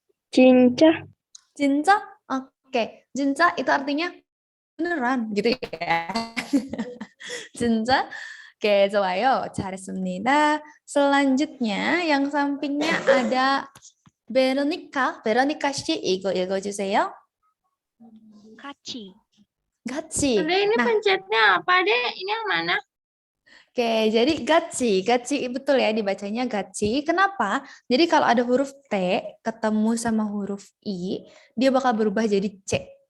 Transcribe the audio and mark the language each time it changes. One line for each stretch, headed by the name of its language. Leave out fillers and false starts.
Korean: 진짜?
Indonesian: 진짜? Oke, 진짜 itu artinya beneran gitu ya. 진짜? Oke,
Korean: 좋아요. 잘했습니다.
Indonesian: Selanjutnya yang sampingnya ada Veronica.
Korean: Veronica 씨 이거 읽어주세요. 같이. 같이.
Indonesian: Ade, ini Nah, pencetnya apa, Dek? Ini yang mana? Oke, jadi gachi. Gachi betul ya dibacanya gachi. Kenapa? Jadi kalau ada huruf T ketemu sama huruf I, dia bakal berubah jadi C.